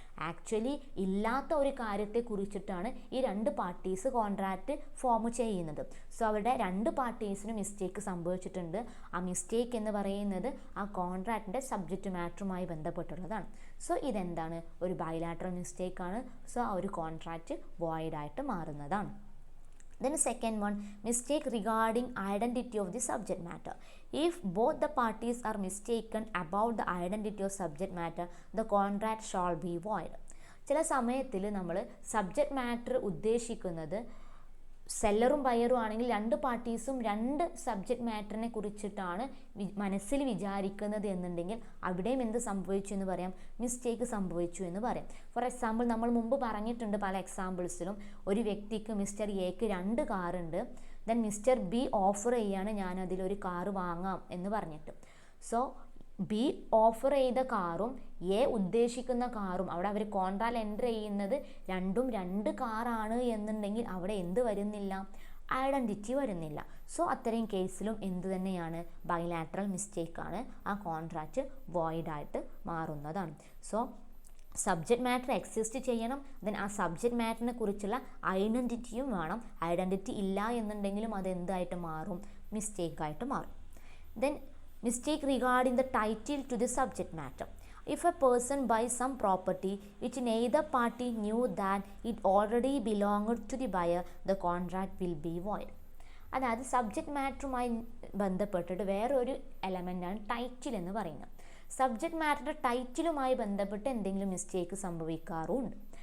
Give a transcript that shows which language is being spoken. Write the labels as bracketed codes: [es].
[ml] Actually ഇല്ലാത്ത ഒരു കാര്യത്തെ കുറിച്ചിട്ടാണ് ഈ രണ്ട് പാർട്ടീസ് കോൺട്രാക്റ്റ് ഫോം ചെയ്യുന്നത്. സോ അവിടെ രണ്ട് പാർട്ടീസിനും മിസ്റ്റേക്ക് സംഭവിച്ചിട്ടുണ്ട്. ആ മിസ്റ്റേക്ക് എന്ന് പറയുന്നത് ആ കോൺട്രാക്റ്റിൻ്റെ സബ്ജക്റ്റ് മാറ്ററുമായി ബന്ധപ്പെട്ടുള്ളതാണ്. സോ ഇതെന്താണ്, ഒരു ബൈലാറ്ററൽ മിസ്റ്റേക്കാണ്. സോ ആ ഒരു കോൺട്രാക്റ്റ് വോയിഡായിട്ട് മാറുന്നതാണ്. [en] Then second one, mistake regarding identity of the subject matter. If both the parties are mistaken about the identity of subject matter, the contract shall be void. [ml] ചില സമയത്തിൽ നമ്മൾ subject matter ഉദ്ദേശിക്കുന്നത് സെല്ലറും ബയറും ആണെങ്കിൽ രണ്ട് പാർട്ടീസും രണ്ട് സബ്ജക്റ്റ് മാറ്ററിനെ കുറിച്ചിട്ടാണ് മനസ്സിൽ വിചാരിക്കുന്നത് എന്നുണ്ടെങ്കിൽ അവിടെയും എന്ത് സംഭവിച്ചു എന്ന് പറയാം, മിസ്റ്റേക്ക് സംഭവിച്ചു എന്ന് പറയാം. ഫോർ എക്സാമ്പിൾ നമ്മൾ മുമ്പ് പറഞ്ഞിട്ടുണ്ട് പല എക്സാമ്പിൾസിലും, ഒരു വ്യക്തിക്ക് മിസ്റ്റർ എക്ക് 2 കാറുണ്ട്, ദെൻ മിസ്റ്റർ ബി ഓഫർ ചെയ്യാണ് ഞാനതിലൊരു കാറ് വാങ്ങാം എന്ന് പറഞ്ഞിട്ട്. സോ ബി ഓഫർ ചെയ്ത കാറും എ ഉദ്ദേശിക്കുന്ന കാറും അവിടെ അവർ കോൺട്രാക്റ്റ് എൻ്റർ ചെയ്യുന്നത് രണ്ടും 2 കാറാണ് എന്നുണ്ടെങ്കിൽ അവിടെ എന്ത് വരുന്നില്ല, ഐഡൻറ്റിറ്റി വരുന്നില്ല. സോ അത്രയും കേസിലും എന്ത് തന്നെയാണ്, ബൈലാറ്ററൽ മിസ്റ്റേക്കാണ്, ആ കോൺട്രാക്റ്റ് വോയിഡായിട്ട് മാറുന്നതാണ്. സോ സബ്ജക്റ്റ് മാറ്റർ എക്സിസ്റ്റ് ചെയ്യണം, ദെൻ ആ സബ്ജക്റ്റ് മാറ്ററിനെ കുറിച്ചുള്ള ഐഡൻറ്റിറ്റിയും വേണം. ഐഡൻറ്റിറ്റി ഇല്ല എന്നുണ്ടെങ്കിലും അത് എന്തായിട്ട് മാറും, മിസ്റ്റേക്കായിട്ട് മാറും. [en] Then mistake regarding the title to the subject matter. If a person buys some property which neither party knew that it already belonged to the buyer, the contract will be void. [ml] അതായത് subject മാറ്ററുമായി ബന്ധപ്പെട്ടിട്ട് വേറൊരു എലമെൻ്റാണ് title എന്ന് പറയുന്നത്. Subject മാറ്ററിൻ്റെ ടൈറ്റിലുമായി ബന്ധപ്പെട്ട് എന്തെങ്കിലും mistake സംഭവിക്കാറുണ്ട്.